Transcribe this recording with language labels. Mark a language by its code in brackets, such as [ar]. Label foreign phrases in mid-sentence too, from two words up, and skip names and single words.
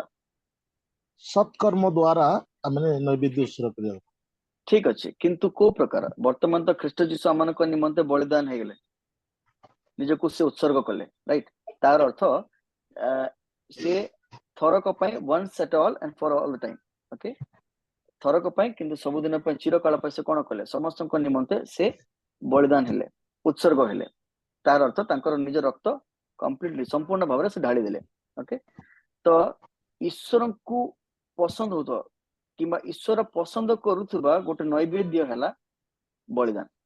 [or] ସତ୍କର୍ମ ଦ୍ୱାରା ଆମେ ନୈବେଦ୍ୟ ଉତ୍ସର୍ଗ କରିବା। ଠିକ ଅଛି, କିନ୍ତୁ କୋଉ ପ୍ରକାର? ବର୍ତ୍ତମାନ ତ ଖ୍ରୀଷ୍ଟ ଯୀଶୁ ଆମମାନଙ୍କ ନିମନ୍ତେ ବଳିଦାନ ହେଇଗଲେ, ନିଜକୁ ସେ ଉତ୍ସର୍ଗ କଲେ, ରାଇଟ? ତାର ଅର୍ଥ ସେ ଥରକ ପାଇଁ, [en] once at all and for all the time, [or] ଓକେ? ଥରକ ପାଇଁ, କିନ୍ତୁ ସବୁଦିନ ପାଇଁ, ଚିରକାଳ ପାଇଁ ସେ କଣ କଲେ? ସମସ୍ତଙ୍କ ନିମନ୍ତେ ସେ ବଳିଦାନ ହେଲେ, ଉତ୍ସର୍ଗ ହେଲେ। ତାର ଅର୍ଥ ତାଙ୍କର ନିଜ ରକ୍ତ କମ୍ପ୍ଲିଟଲି, ସମ୍ପୂର୍ଣ୍ଣ ଭାବରେ ସେ ଢାଳି ଦେଲେ, ଓକେ? ତ ଈଶ୍ୱରଙ୍କୁ ପସନ୍ଦ ହଉଥିବା କିମ୍ବା ଈଶ୍ୱର ପସନ୍ଦ କରୁଥିବା ଗୋଟେ ନୈବେଦ୍ୟ ହେଲା ବଳିଦାନ।